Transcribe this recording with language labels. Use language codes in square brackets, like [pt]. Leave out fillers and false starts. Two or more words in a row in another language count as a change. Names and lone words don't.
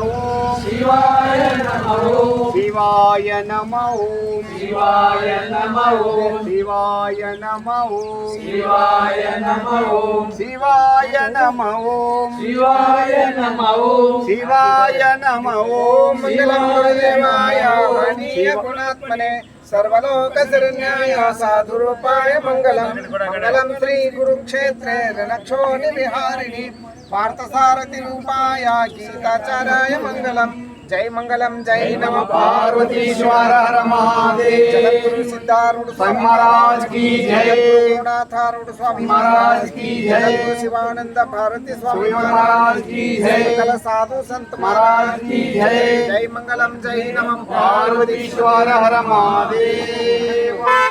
[sa] शिवाय नमः ಶಿವಾಯ ನಮಃ शिवाय नमः ಶಿವಾಯ ನಮಃ शिवाय नमः ಶಿವಾಯ ನಮಃ शिवाय नमः ಶಿವಾಯ ನಮಃ ಮಂಗಲಂ ಗುರುದೇವಾಯ ಮಹನೀಯ ಗುಣಾತ್ಮನೆ ಸರ್ವಲೋಕ ಶರಣ್ಯಾಯ ಸಾಧುರೂಪಾಯ ಮಂಗಲಂ ಮಂಗಲಂ ಶ್ರೀ ಗುರುಕ್ಷೇತ್ರೆ ರಣಕ್ಷೋಣಿ ವಿಹಾರಿಣಿ ಪಾರ್ಥಸಾರಥಿ ರೂಪಾಯ ಗೀತಾಚಾರ್ಯಾಯ ಮಂಗಲಂ जय मंगलम जय नमः पार्वतीश्वर हर महादेव [hi] जगद्गुरु सिद्धारूढ़ स्वामी महाराज की जय गुरुनाथारूढ़ स्वामी महाराज की जय जगद्गुरु शिवानंद भारती स्वामी महाराज की जय सकल साधु संत महाराज की जय [sa] जय मंगलम जय नमः पार्वतीश्वर हर महादेव